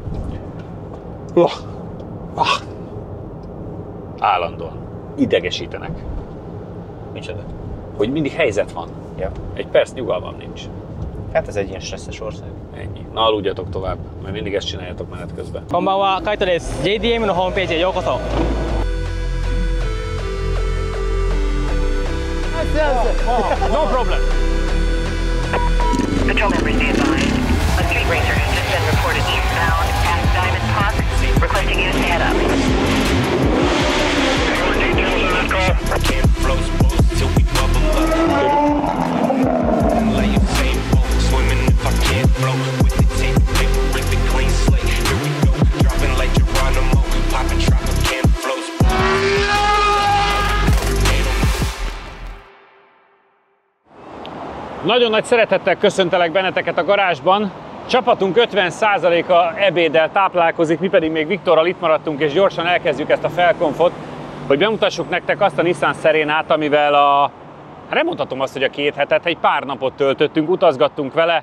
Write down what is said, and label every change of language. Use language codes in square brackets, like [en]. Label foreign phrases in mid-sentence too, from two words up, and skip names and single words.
[hu] Állandóan. Idegesítenek. Micsoda? Hogy mindig helyzet van. Ja. Egy perc nyugalmam nincs. Hát ez egy ilyen stresszes ország. Ennyi. Na, aludjatok tovább, mert mindig ezt csináljátok menet közben. [ja] こんばんは、Kaito です. JDM のホームページへようこそ。 [en] No problem. Patrol members be advised. A street racer has just been reported eastbound at Diamond Park, requesting you to head up. More details on that call. Can't flow spoils till we bubble up. Like you say, swimming if I can't flow. With the tape, paper, rip it clean slate. Here we go, dropping like Geronimo. Popping tropic, can't flow [hu] Nagyon nagy szeretettel köszöntelek benneteket a garázsban. Csapatunk 50%-a ebéddel táplálkozik, mi pedig még Viktorral itt maradtunk, és gyorsan elkezdjük ezt a felkonfot, hogy bemutassuk nektek azt a Nissan Serenát, amivel nem mondhatom azt, hogy a 2 hetet, egy pár napot töltöttünk, utazgattunk vele.